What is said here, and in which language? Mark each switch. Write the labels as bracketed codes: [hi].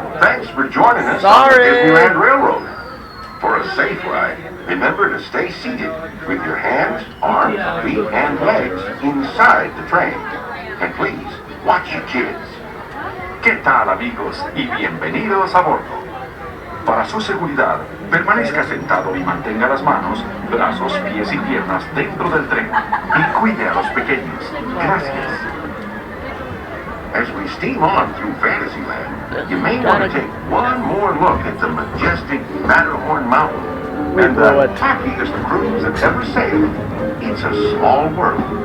[en] Thanks for joining us on the Sorry. Disneyland Railroad. For a safe ride, remember to stay seated with your hands, arms, feet, and legs inside the train. And please, watch your kids. [es] ¿Qué tal, amigos? Y bienvenidos a bordo. Para su seguridad, permanezca sentado y mantenga las manos, brazos, pies y piernas dentro del tren. Y cuide a los pequeños. Gracias. [en] As we steam on through Fantasyland, you may want to take one more look at the majestic Matterhorn Mountain and the tackiest cruise that's ever sailed. It's a small world.